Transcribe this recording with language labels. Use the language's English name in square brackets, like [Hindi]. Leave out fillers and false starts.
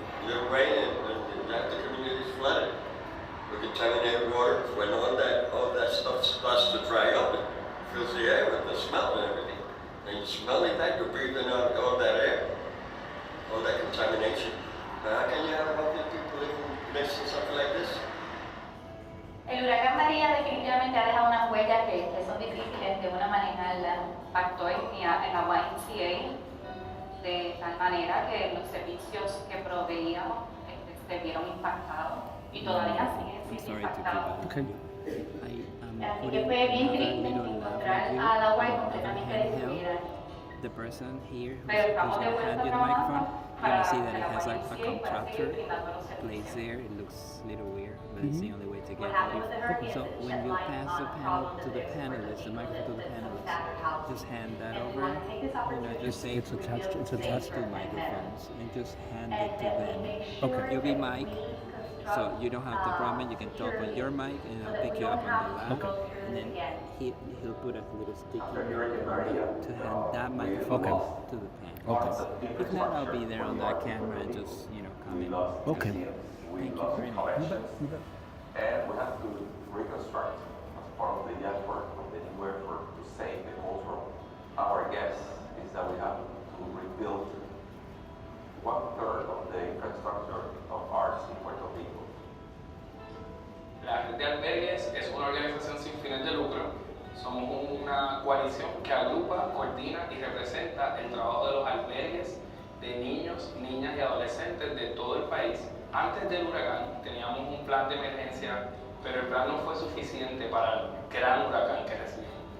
[English] A little rain and the community is flooded with contaminated water. When all that stuff starts to dry up, it fills the air with the smell and everything. And you smell it like you're breathing out all that air, all that contamination. Now, how can you have healthy people living next to something like this? [Spanish] El huracán María definitivamente ha dejado unas huellas que son difíciles de una manera. Impactó en la YMCA de tal manera que los servicios que proveíamos se vieron impactados y todavía siguen siendo impactados. Así que fue bien triste encontrar a la YMCA completamente destruida. [English] The person here who's going to hand you the microphone, you're going to see that it has like a contractor placed there. It looks a little weird, but it's the only way to get audio. So when you pass the panel to the panelists, the microphone to the panelists, just hand that over. You know, just say it's attached to microphones and just hand it to them. Okay. You'll be mic, so you don't have the problem. You can talk on your mic and I'll pick you up on the lab. Okay. And then he'll put a little sticky note to hand that microphone to the panel. Okay. If not, I'll be there on that camera and just, come in. Okay. Thank you very much. And we have to reconstruct as part of the effort of the new effort to save the culture. Our guess is that we have to rebuild 1/3 of the infrastructure of arts in Puerto Rico. [Spanish] La red de albergues es una organización sin fines de lucro. Somos una coalición que agrupa, coordina y representa el trabajo de los albergues de niños, niñas y adolescentes de todo el país. Antes del huracán teníamos un plan de emergencia, pero el plan no fue suficiente para el gran huracán que recibimos.